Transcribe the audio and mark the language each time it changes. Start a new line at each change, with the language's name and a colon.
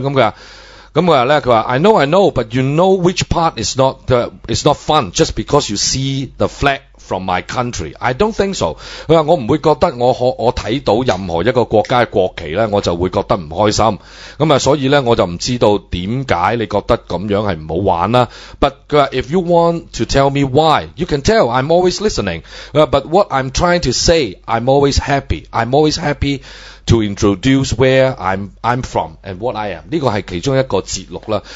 Cantonese: 咁佢話咧，佢話
English: I know，but you know which part is not fun just because you see the flag from my country。 I don't think so。
Cantonese: 佢話我唔會覺得我睇到任何一個國家嘅國旗咧，我就會覺得唔開心。咁啊，所以咧我就唔知道點解你覺得咁樣係唔好玩啦。
English: But 佢話 if you want to tell me why, you can tell. I'm always listening。佢話 but what I'm trying to say, I'm always happy. I'm always happy to introduce where I'm from and what I am。
Cantonese: 呢個係其中一個節錄啦。